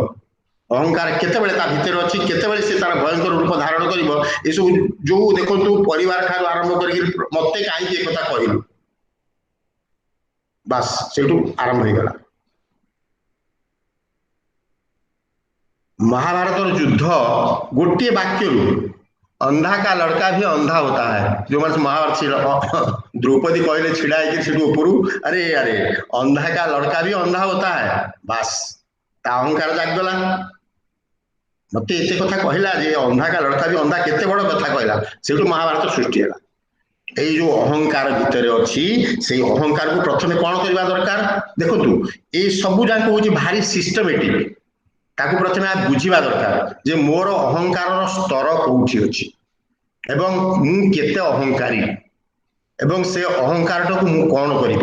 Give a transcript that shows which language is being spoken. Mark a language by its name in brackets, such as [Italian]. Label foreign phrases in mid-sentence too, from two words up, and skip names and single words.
[Odia] ଅହଙ୍କାର କେତେବେଳେ ତା ଭିତରେ ଅଛି, କେତେବେଳେ ସେ ତାର ଭୟଙ୍କର ରୂପ ଧାରଣ କରିବ, ଏସବୁ ଯୋଉ ଦେଖନ୍ତୁ ପରିବାର ଠାରୁ ଆରମ୍ଭ କରିକି ମତେ କାହିଁକି ଏକଥା କହିଲୁ, ବାସ୍ ସେଇଠୁ ଆରମ୍ଭ ହେଇଗଲା। ମହାଭାରତର ଯୁଦ୍ଧ ଗୋଟିଏ ବାକ୍ୟରୁ, [Hindi] अंधा का लड़का भी अंधा होता है। [Odia] ଯୋଉମାନେ ମହାଭାରତ ଦ୍ରୌପଦୀ କହିଲେ ଛିଡା ହେଇକି ସେଠୁ ଉପରୁ, ଆରେ ଆରେ [Hindi] अंधा का लड़का भी अंधा होता है, [Odia] ବାସ୍ ତା ଅହଙ୍କାର ଜାଗିଗଲା। ମତେ ଏତେ କଥା କହିଲା ଯେ [Hindi] अंधा का लड़का भी अंधा, [Odia] କେତେ ବଡ କଥା କହିଲା, ସେଇଠୁ ମହାଭାରତ ସୃଷ୍ଟି ହେଲା। ଏଇ ଯୋଉ ଅହଙ୍କାର ଭିତରେ ଅଛି, ସେଇ ଅହଙ୍କାରକୁ ପ୍ରଥମେ କଣ କରିବା ଦରକାର? ଦେଖନ୍ତୁ ଏଇ ସବୁ ଯାକ ହଉଛି ଭାରି ସିଷ୍ଟମେଟିକ, ତାକୁ ପ୍ରଥମେ ବୁଝିବା ଦରକାର ଯେ ମୋର ଅହଙ୍କାରର ସ୍ତର କୋଉଠି ଅଛି ଏବଂ ମୁଁ କେତେ ଅହଙ୍କାରୀ ଏବଂ ସେ ଅହଙ୍କାରଟାକୁ ମୁଁ କଣ କରିବି।